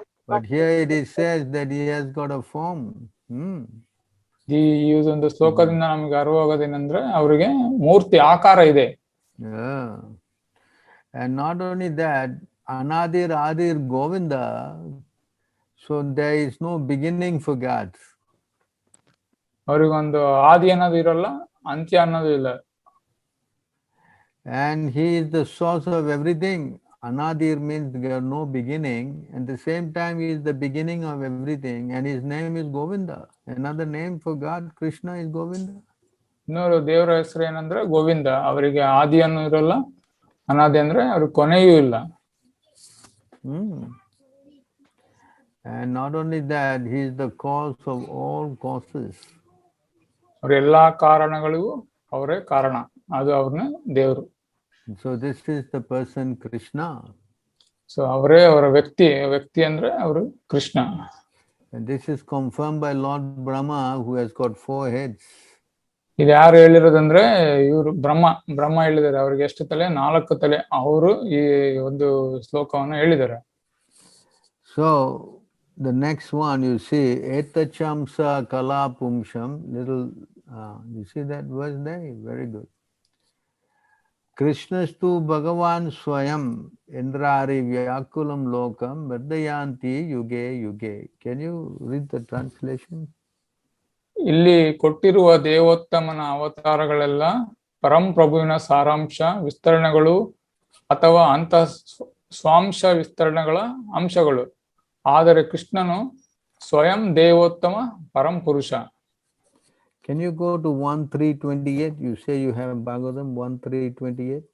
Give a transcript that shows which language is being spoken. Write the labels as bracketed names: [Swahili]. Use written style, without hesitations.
[English] But here it says that he has got a form. [Kannada] ಈ ಒಂದು ಶ್ಲೋಕದಿಂದ ನಮ್ಗೆ ಅರಿವಾಗೋದೇನಂದ್ರೆ ಅವರಿಗೆ ಮೂರ್ತಿ ಆಕಾರ ಇದೆ. [English] And not only that, Anadir Adir Govinda, so there is no beginning for God. [Kannada] ಅವ್ರಿಗೊಂದು ಆದಿ ಅನ್ನೋದು ಇರಲ್ಲ, ಅಂತ್ಯ ಅನ್ನೋದು ಇಲ್ಲ. [English] And he is the source of everything. Anadir means there are no beginning, and at the same time he is the beginning of everything, and his name is Govinda. Another name for God, Krishna, is Govinda. [Kannada] ಇನ್ನೊಂದು ದೇವರ ಹೆಸರು ಏನಂದ್ರೆ ಗೋವಿಂದ. ಅವರಿಗೆ ಆದಿಯನ್ನು ಇರಲ್ಲ, ಅನಾದಿ ಅಂದ್ರೆ ಅವ್ರಿಗೆ ಕೊನೆಯೂ ಇಲ್ಲ. [English] And not only that, he is the cause of all causes. [Kannada] ಅವ್ರ ಎಲ್ಲಾ ಕಾರಣಗಳಿಗೂ ಅವರೇ ಕಾರಣ, ಅದು ಅವ್ರನ್ನ ದೇವರು. [English] So this is the person Krishna. [Kannada] So ಅವರೇ ಅವರ ವ್ಯಕ್ತಿ ಅಂದ್ರೆ ಅವರು Krishna. [English] And this is confirmed by Lord Brahma, who has got 4 heads. [Kannada] ಇದು ಯಾರು ಹೇಳಿರೋದಂದ್ರೆ ಇವರು ಬ್ರಹ್ಮ ಹೇಳಿದ್ದಾರೆ. ಅವ್ರಿಗೆ ಎಷ್ಟು ತಲೆ? 4 ತಲೆ. ಅವರು ಈ ಒಂದು ಶ್ಲೋಕವನ್ನು ಹೇಳಿದ್ದಾರೆ. [English] So the next one you see, etachamsa kala pumsham, little you see that verse there? Very good. [Sanskrit] Krishnastu Bhagavan Swayam Indrari Vyakulam Lokam Vardayanti Yuge Yuge. [English] Can you read the translation? [Kannada] ಇಲ್ಲಿ ಕೊಟ್ಟಿರುವ ದೇವೋತ್ತಮನ ಅವತಾರಗಳೆಲ್ಲ ಪರಂಪ್ರಭುವಿನ ಸಾರಾಂಶ ವಿಸ್ತರಣೆಗಳು ಅಥವಾ ಅಂತ ಸ್ವಾಂಶ ವಿಸ್ತರಣೆಗಳ ಅಂಶಗಳು, ಆದರೆ ಕೃಷ್ಣನು ಸ್ವಯಂ ದೇವೋತ್ತಮ ಪರಂಪುರುಷ. [English] Can you go to 1.3.28? You say you have Bhagavatam 1.3.28?